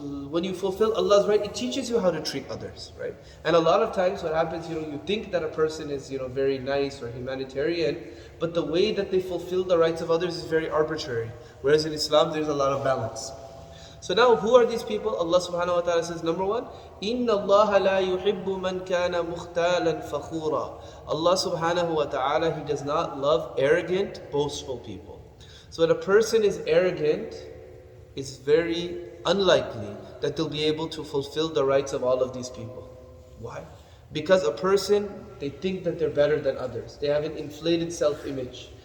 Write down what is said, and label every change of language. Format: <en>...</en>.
<en>When you fulfill Allah's right, it teaches you how to treat others, right? And a lot of times what happens, you think that a person is, very nice or humanitarian, but the way that they fulfill the rights of others is very arbitrary. Whereas in Islam, there's a lot of balance. So now, who are these people? Allah subhanahu wa ta'ala says, number 1,</en> <ar>إِنَّ اللَّهَ لَا يُحِبُّ مَنْ كَانَ مُخْتَالًا فَخُورًا.</ar> <en>Allah subhanahu wa ta'ala, He does not love arrogant, boastful people. So when a person is arrogant, it's very unlikely that they'll be able to fulfill the rights of all of these people. Why? Because a person, they think that they're better than others. They have an inflated self-image.</en>